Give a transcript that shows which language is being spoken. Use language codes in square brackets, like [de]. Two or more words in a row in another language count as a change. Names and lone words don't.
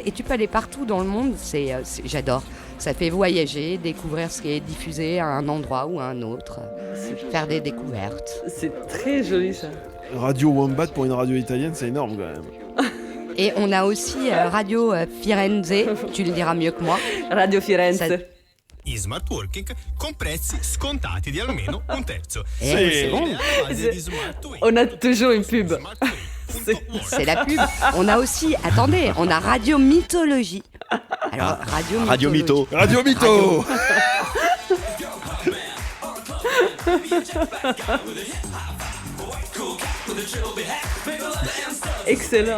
[fr] Et tu peux aller partout dans le monde, j'adore. Ça fait voyager, découvrir ce qui est diffusé à un endroit ou à un autre, faire des découvertes. C'est très joli ça. Radio Wombat pour une radio italienne, c'est énorme quand même. Et on a aussi Radio Firenze, tu le diras mieux que moi. Radio Firenze. [it] In [en] smart working [it] con prezzi scontati di almeno un terzo. [fr] C'est bon. On a toujours une pub. C'est la pub. On a aussi, attendez, on a Radio Mythologie. Alors, Radio Mytho. Radio Mytho. Excellent.